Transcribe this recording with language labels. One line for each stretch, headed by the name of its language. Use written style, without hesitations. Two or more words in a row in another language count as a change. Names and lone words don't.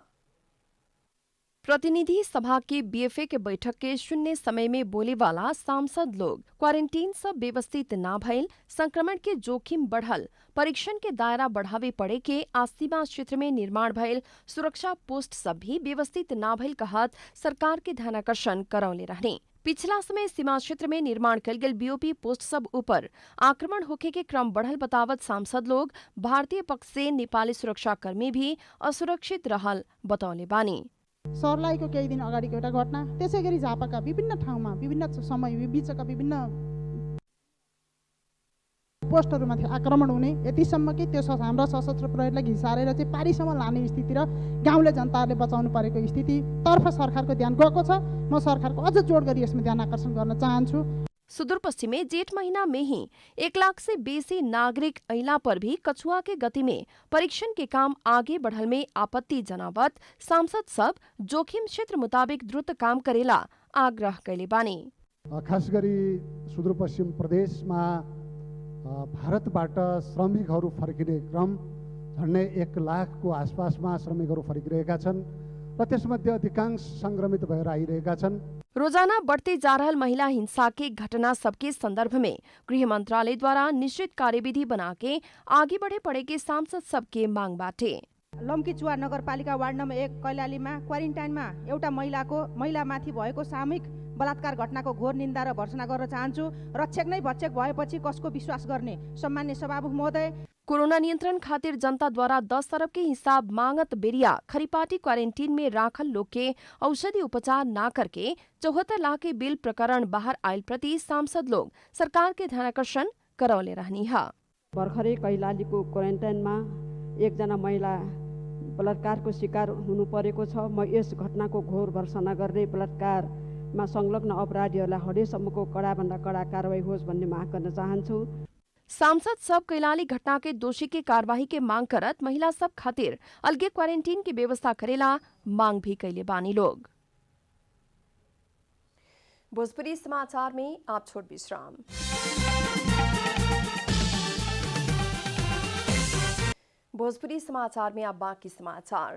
Bhojpuri: प्रतिनिधि सभा के बीएफए के बैठक के शून्य समय में बोले वाला सांसद लोग क्वारेंटीन सब व्यवस्थित ना भइल, संक्रमण के जोखिम बढ़ल, परीक्षण के दायरा बढ़ावे पड़े के आ सीमा क्षेत्र में निर्माण भइल सुरक्षा पोस्ट सब भी व्यवस्थित ना भइल कहत सरकार के ध्यानाकर्षण करौले रहने। पिछला समय सीमा क्षेत्र में निर्माण कल गेल बीओपी पोस्ट सब ऊपर आक्रमण होखे के क्रम बढ़ल बतावत सांसद लोग भारतीय पक्ष से नेपाली सुरक्षाकर्मी भी असुरक्षित रहल बतौले बानी।
Nepali: सर्लाहीको केही दिन अगाडिको एउटा घटना, त्यसैगरी झापाका विभिन्न ठाउँमा विभिन्न समय बीचका विभिन्न पोस्टहरूमाथि आक्रमण हुने, यतिसम्म कि त्यो हाम्रो सशस्त्र प्रहरीलाई घिसारेर चाहिँ पारीसम्म लाने स्थिति र गाउँले जनताहरूले बचाउनु परेको स्थितितर्फ सरकारको ध्यान गएको छ। म सरकारको अझ जोड गरी यसमा ध्यान आकर्षण गर्न चाहन्छु।
Bhojpuri: सुदूरपश्चिम में जेठ महीना में ही 1 लाख से बेसी नागरिक अइला पर भी कछुआ के गति में परीक्षण के काम आगे बढ़ल में आपत्ति जनावत सांसद सब जोखिम क्षेत्र मुताबिक द्रुत काम करेला आग्रह कैले बानी।
Nepali: खास गरी सुदूरपश्चिम प्रदेशमा भारतबाट श्रमिकहरू फर्किने क्रम झन्डै 1 लाखको आसपासमा श्रमिकहरू फर्किरहेका छन् र त्यसमध्ये अधिकांश संक्रमित भएर आइरहेका छन्।
Bhojpuri: रोजाना बढ़ते जा रहल महिला हिंसा के घटना सबके संदर्भ में गृह मंत्रालय द्वारा निश्चित कार्यविधि बना के आगे बढ़े पड़े के सांसद सबके मांग बाटे।
Nepali: लम्कीचुवा नगरपालिका वार्ड नम्बर 1 कैलालीमा क्वारेन्टाइनमा एउटा महिलामाथि भएको सामूहिक बलात्कार घटनाको घोर निन्दा र भर्त्सना गर्न चाहन्छु। रक्षक नै भक्षक भएपछि कसको विश्वास गर्ने? सम्मान्य सभामुख महोदय,
Bhojpuri: कोरोना नियंत्रण खातिर जनता द्वारा 10 अरब के हिसाब मांगत बेरिया खरीपाटी क्वारेंटीन में राखल लोग के औषधि उपचार ना करके 74 लाख के बिल प्रकरण बाहर आयल प्रति सांसद लोग सरकार के ध्यानाकर्षण करौले रहनी है।
Nepali: भर्खरै कैलालीको क्वारेन्टाइनमा एकजना महिला बलात्कारको शिकार हुनु परेको छ। म यस घटनाको घोर भर्त्सना गर्दै बलात्कारमा संलग्न अपराधीहरूलाई हदेसम्मको कडाभन्दा कड़ा कारवाही होस् भन्ने माग गर्न चाहन्छु।
Bhojpuri: सांसद सब कैलाली घटना के दोषी के कार्यवाही के मांग करत महिला सब खातिर अलगे क्वारेंटीन की व्यवस्था करेला मांग भी कैले बानी लोग। भोजपुरी समाचार में आप छोट विश्राम। भोजपुरी समाचार में अब बाकी समाचार।